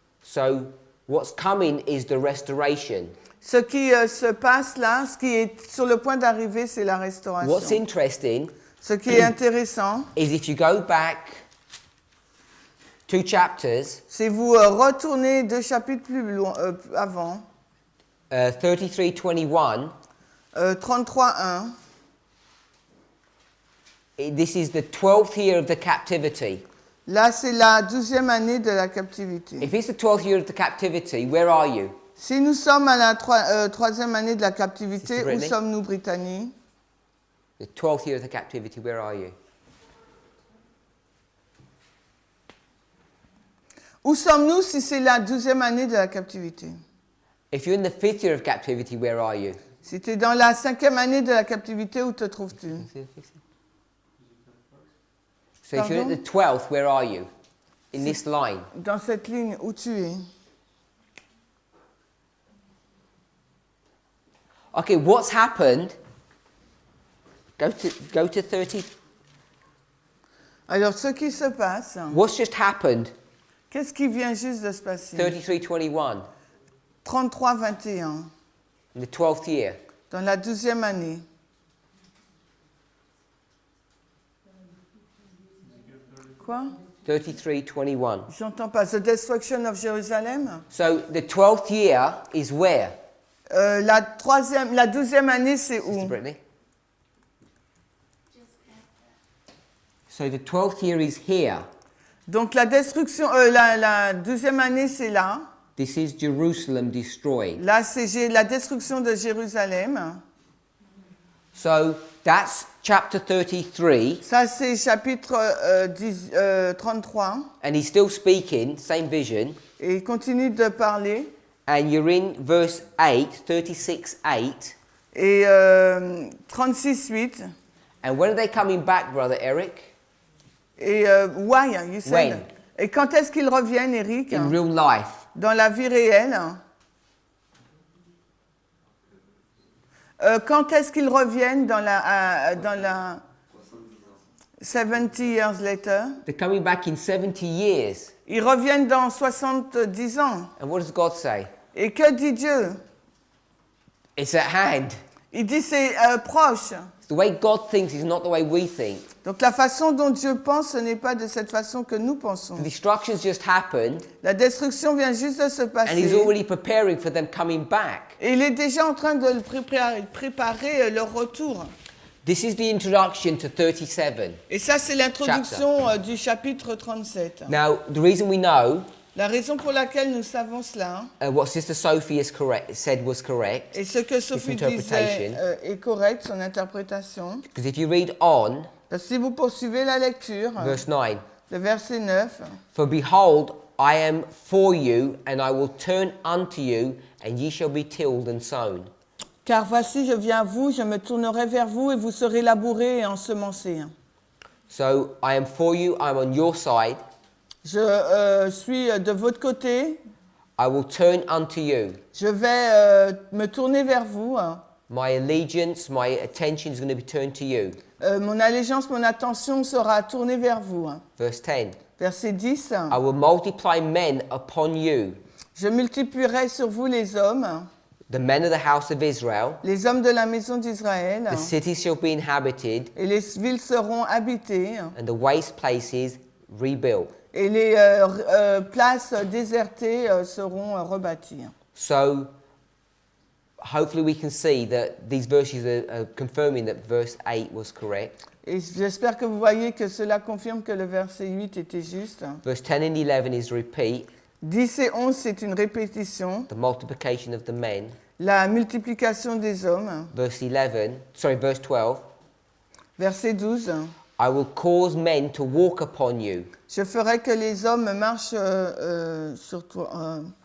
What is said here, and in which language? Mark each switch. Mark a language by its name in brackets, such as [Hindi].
[English] So what's coming is the restoration. [French] Ce qui se passe là, ce qui est sur le point d'arriver, c'est la restauration. [English] What's interesting [French] Ce qui est intéressant, [English] is if you go back 2 chapters, [French] c'est vous retournez 2 chapitres plus loin, avant, [English] 33:21, 33:1. this is the 12th year of the captivity. [French] Là, c'est la 12e année de la captivité. [English] If it's the 12th year of the captivity, where are you? [French] Si nous sommes à la 3e année de la captivité, [English] Sister [French] où [English] Brittany? [French] sommes-nous, Brittany? [English] The 12th year of the captivity, where are you? [French] Où sommes-nous si c'est la 12e année de la captivité? [English] If you're in the 5th year of captivity, where are you? [French] Si tu es dans la 5e année de la captivité, où te trouves-tu? [English] So if you're at the 12th, where are you? In this line. [French] Dans cette ligne, où tu es? [English] Okay, what's happened? Go to 30. [French] Alors, ce qui se passe, [English] What's just happened? [French] qu'est-ce qui vient juste de se passer? [English] 33:21. [French] 33-21, [English] In the 12th year. [French] dans la 12e année. Quoi? [English] 33:21. [French] J'entends pas. [English] The destruction of Jerusalem? So the 12th year is where? [French] La 12e année, c'est [English] Sister [French] où? [English] Brittany? So the 12th year is here. [French] Donc la destruction, la 12e année, c'est là. [English] This is Jerusalem destroyed. [French] Là, c'est la destruction de Jérusalem. [English] So that's chapter 33, [French] Ça, c'est chapitre 33. [English] and he's still speaking, same vision. [French] Et il continue de parler. [English] And you're in verse 8, 36:8. [French] Et 36-8. [English] And when are they coming back, Brother Eric? Et why, you said? When? [French] Et quand est-ce qu'ils reviennent, Eric? [English] In real life. [French] Dans la vie réelle. Quand est-ce qu'ils reviennent dans la [English] 70 years later? They're coming back in 70 years. [French] Ils reviennent dans 70 ans. [English] And what does God say? [French] Et que dit Dieu? [English] It's at hand. [French] Il dit c'est proche. [English] The way God thinks is not the way we think. [French] Donc la façon dont Dieu pense, ce n'est pas de cette façon que nous pensons. [English] The destruction's just happened, [French] La destruction vient juste de se [English] and He's [French] passer. [English] already preparing for them coming back. [French] Et il est déjà en train de préparer leur retour. [English] This is the introduction to 37. [French] Et ça, c'est l'introduction du chapitre 37. [English] Now, the reason we know [French] La raison pour laquelle nous savons cela, [English] what Sister Sophie said was correct, [French] et ce que Sophie disait est correct, son interprétation, [English] because if you read on, [French] parce que si vous poursuivez la lecture, [English] verse 9, [French] le verset 9, [English] for behold, I am for you, and I will turn unto you, and ye shall be tilled and sown. [French] car voici, je viens à vous, je me tournerai vers vous, et vous serez labourés et ensemencés. [English] So I am for you, I'm on your side. [French] Je suis de votre côté. [English] I will turn unto you. [French] Je vais me tourner vers vous. [English] My allegiance, my attention is going to be turned to you. [French] Mon allégeance, mon attention sera tournée vers vous. [English] Verse 10. [French] Verset 10. [English] I will multiply men upon you, [French] Je multiplierai sur vous les hommes, [English] the men of the house of Israel. [French] les hommes de la maison d'Israël, [English] The cities shall be inhabited, [French] et les villes seront habitées, [English] and the waste places rebuilt. [French] et les places désertées seront rebâties. [English] So, hopefully we can see that these verses are confirming that verse 8 was correct. [French] Et j'espère que vous voyez que cela confirme que le verset 8 était juste. [English] Verse 10 and 11 is repeat, [French] 10 et 11, c'est une répétition. [English] the multiplication of the men. [French] La multiplication des hommes. [English] Verse 12, [French] Verset 12. [English] I will cause men to walk upon you. [French] Je ferai que les hommes marchent sur toi.